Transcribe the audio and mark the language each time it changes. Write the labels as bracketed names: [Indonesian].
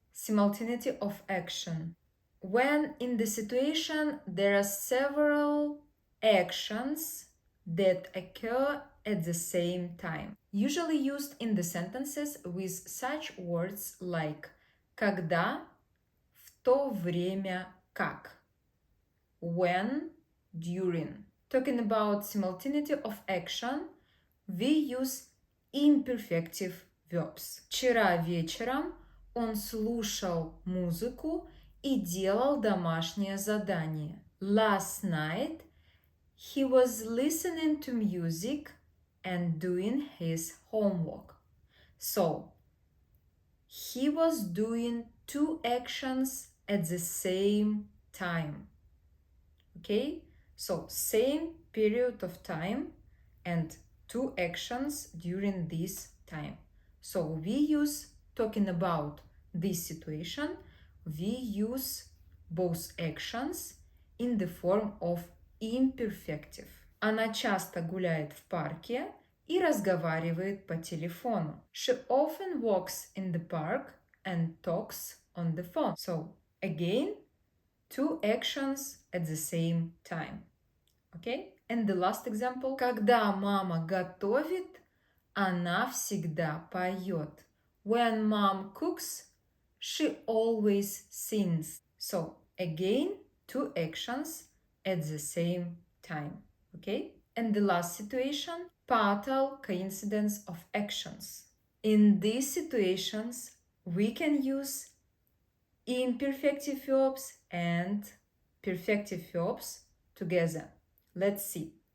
[English] Simultaneity of action. When in the situation there are several actions that occur at the same time, usually used in the sentences with such words like [Russian] когда, в то время как, [English] when, during. Talking about simultaneity of action, we use imperfective verbs. [Russian] Вчера вечером он слушал музыку и делал домашнее задание. [English] Last night he was listening to music and doing his homework. So, he was doing two actions at the same time. Okay? So, same period of time and two actions during this time. So, we use, talking about this situation, we use both actions in the form of imperfective. [Russian] Она часто гуляет в парке и разговаривает по телефону. [English] She often walks in the park and talks on the phone. So, again, two actions at the same time. Okay? And the last example. [Russian] Когда мама готовит, она всегда поет. [English] When mom cooks, she always sings. So, again, two actions at the same time. Okay? And the last situation, partial coincidence of actions. In these situations, we can use imperfective verbs and perfective verbs together. Let's see.